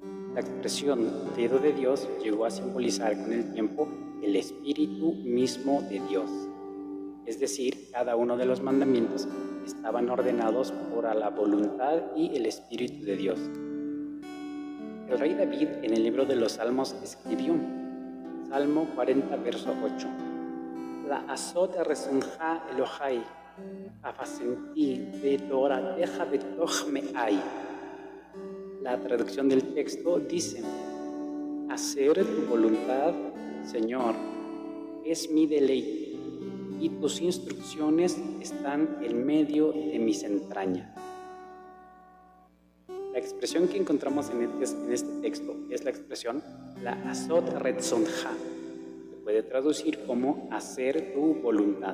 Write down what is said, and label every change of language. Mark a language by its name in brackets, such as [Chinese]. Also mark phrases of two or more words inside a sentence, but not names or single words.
[Spanish] La expresión dedo de Dios llegó a simbolizar con el tiempo el espíritu mismo de Dios. Es decir, cada uno de los mandamientos estaban ordenados por la voluntad y el Espíritu de Dios. El rey David en el libro de los Salmos escribió, Salmo 40, verso 8, [Hebrew] לעשות רצונך אלהי חפצתי ותורתך בתוך מעי. [Spanish] La traducción del texto dice: hacer tu voluntad, Señor, es mi deleite, y tus instrucciones están en medio de mis entrañas. La expresión que encontramos en este texto es la expresión [Hebrew] לעשות רצונך, [Spanish] que puede traducir como hacer tu voluntad.